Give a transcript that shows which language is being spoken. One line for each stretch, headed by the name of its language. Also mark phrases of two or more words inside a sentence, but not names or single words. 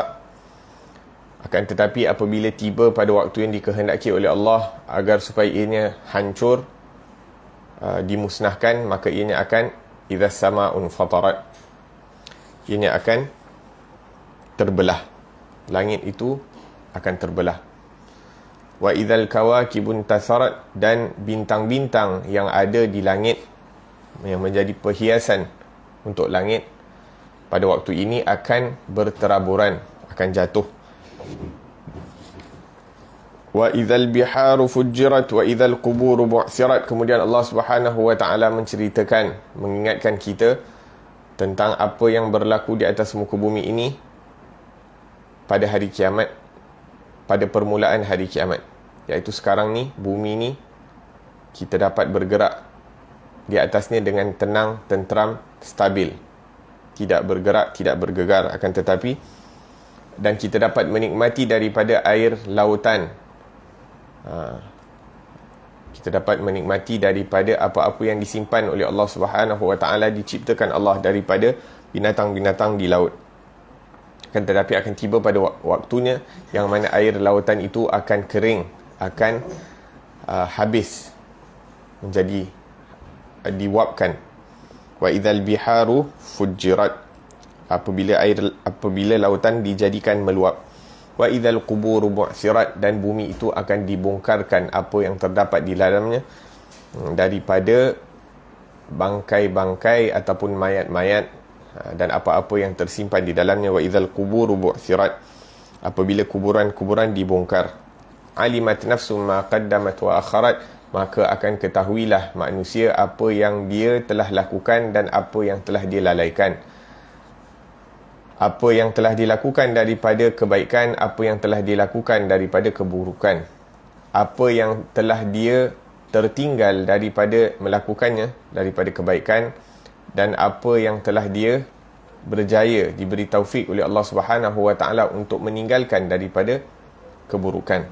Malay: Akan tetapi apabila tiba pada waktu yang dikehendaki oleh Allah agar supaya ianya hancur, dimusnahkan, maka ianya akan
Arabic: إذا السماء انفطرت,
Malay: ianya akan terbelah. Langit itu akan terbelah.
Arabic: وإذا الكواكب انتثرت,
Malay: dan bintang-bintang yang ada di langit yang menjadi perhiasan untuk langit pada waktu ini akan berteraburan, akan jatuh.
Arabic: وإذا البحار فجرت وإذا القبور بعثرت.
Malay: Kemudian Allah
Arabic: سبحانه وتعالى
Malay: menceritakan, mengingatkan kita tentang apa yang berlaku di atas muka bumi ini pada hari kiamat, pada permulaan hari kiamat. Iaitu sekarang ni, bumi ni kita dapat bergerak di atasnya dengan tenang, tenteram, stabil, tidak bergerak, tidak bergegar. Akan tetapi, dan kita dapat menikmati daripada air lautan. Kita dapat menikmati daripada apa-apa yang disimpan oleh Allah
Arabic: سبحانه وتعالى,
Malay: diciptakan Allah daripada binatang-binatang di laut. Akan tetapi akan tiba pada waktunya yang mana air lautan itu akan kering, akan habis, menjadi diwapkan.
Arabic: وإذا البحار فجرت,
Malay: apabila lautan dijadikan meluap.
Arabic: وإذا القبور بعثرت,
Malay: dan bumi itu akan dibongkarkan apa yang terdapat di dalamnya daripada bangkai-bangkai ataupun mayat-mayat dan apa-apa yang tersimpan di dalamnya.
Arabic: وإذا القبور بعثرت,
Malay: apabila kuburan-kuburan dibongkar.
Arabic: علمت نفس ما قدمت وأخرت,
Malay: maka akan ketahuilah manusia apa yang dia telah lakukan dan apa yang telah dia lalaikan. Apa yang telah dilakukan daripada kebaikan, apa yang telah dilakukan daripada keburukan, apa yang telah dia tertinggal daripada melakukannya, daripada kebaikan, dan apa yang telah dia berjaya, diberi taufik oleh Allah
Arabic: سبحانه وتعالى
Malay: untuk meninggalkan daripada keburukan.